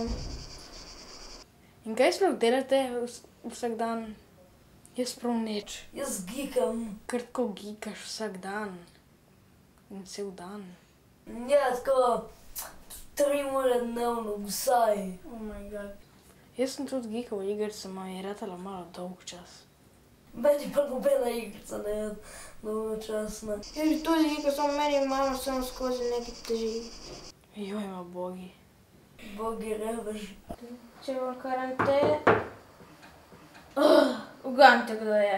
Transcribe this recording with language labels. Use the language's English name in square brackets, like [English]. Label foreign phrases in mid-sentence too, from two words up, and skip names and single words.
[Slovenian] In kaj sploh delate vsak dan? Jaz prav nič. Jaz gikam. Ker tako gikaš vsak dan. In cel dan. Ja, tako 3 ure dnevno, vsaj. [English] Oh my god. [Slovenian] Jaz sem tudi gikal igrice, ma je ratala malo dolg čas. Meni pa nobena igrica ne je dolgočasna. Jaz bi tudi gikal, samo meni mama samo skozi nekaj teži. Joj, ma bogi. Bogi revež. Če bo karantena... Uganite, kdo je.